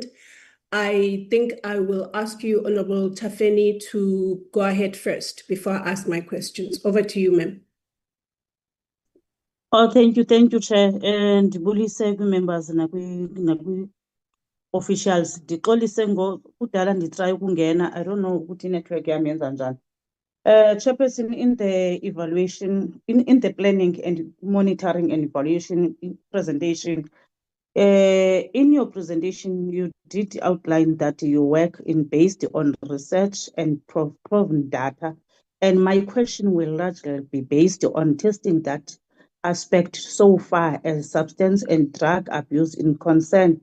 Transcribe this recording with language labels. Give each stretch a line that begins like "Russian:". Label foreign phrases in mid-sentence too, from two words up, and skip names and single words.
English: I think I will ask you, Honorable Tafeni, to go ahead first before I ask my questions. Over to you, ma'am. Oh, thank you, Chair. And Bulise members officials.
Xhosa: Ndixolise kudala nditry ukungena.
English: I don't know
Xhosa: ukuthi network yami yenza njani.
English: Chairperson, in the evaluation, in the planning and monitoring and evaluation presentation, in your presentation, you did outline that you work based on research and proven data. And my question will largely be based on testing that aspect so far as substance and drug abuse in concern.